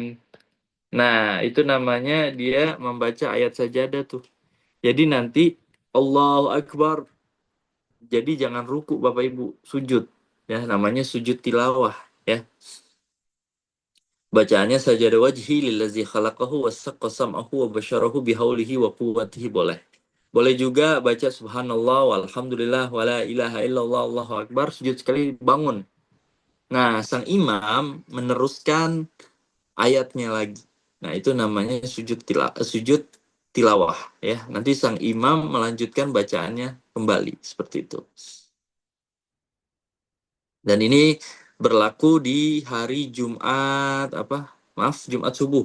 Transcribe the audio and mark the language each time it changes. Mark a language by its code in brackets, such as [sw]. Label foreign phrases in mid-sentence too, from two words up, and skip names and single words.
[id] Nah, itu namanya dia membaca ayat sajadah tuh. Jadi nanti [ar] الله أكبر. [id] Jadi jangan ruku Bapak Ibu, sujud. Ya, namanya sujud tilawah ya. [ar] Bacaannya سجد وجهي للذي خلقه وشق سمعه وبصره بحوله وقوته boleh. [id] Boleh juga baca [ar] سبحان الله والحمد لله ولا إله إلا الله الله أكبر [id] sujud sekali bangun. Nah, sang imam meneruskan ayatnya lagi. Nah, itu namanya sujud tilawah ya. Nanti sang imam melanjutkan bacaannya kembali seperti itu. Dan ini berlaku di hari Jumat Jumat subuh.